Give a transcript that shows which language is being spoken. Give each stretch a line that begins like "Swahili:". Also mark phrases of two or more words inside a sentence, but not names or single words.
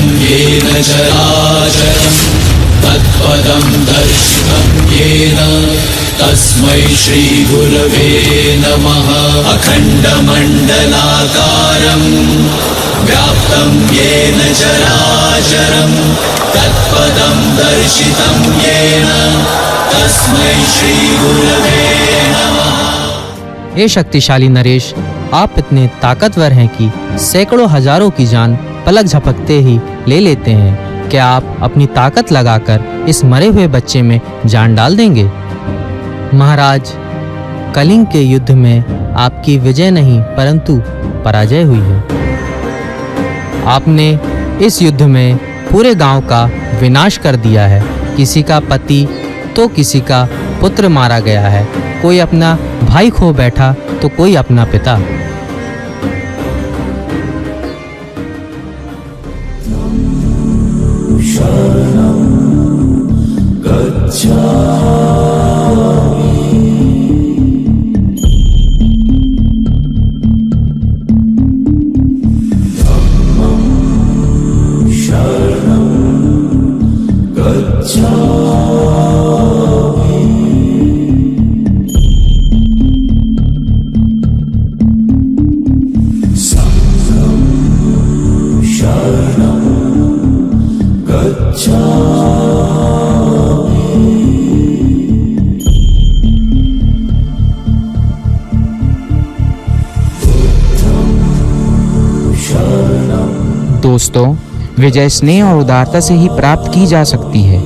Sanskrit: येन चराचरं तत्पदं दर्शितं येन तस्मै श्रीगुरवे नमः। अखण्डमण्डलाकारं व्याप्तं येन चराचरं तत्पदं दर्शितं येन तस्मै श्रीगुरवे नमः।
Hindi: हे शक्तिशाली नरेश, आप इतने ताकतवर हैं कि सैकड़ों हजारों की जान पलक झपकते ही ले लेते हैं। क्या आप अपनी ताकत लगाकर इस मरे हुए बच्चे में जान डाल देंगे? महाराज, कलिंग के युद्ध में आपकी विजय नहीं परंतु पराजय हुई है। आपने इस युद्ध में पूरे गांव का विनाश कर दिया है। किसी का पति तो किसी का पुत्र मारा गया है, कोई अपना भाई खो बैठा तो कोई अपना पिता।
Pali: शरणं गच्छामि धम्मं शरणं गच्छामि संघं शरणं
Hindi: दोस्तों, विजय स्नेह और उदारता से ही प्राप्त की जा सकती है।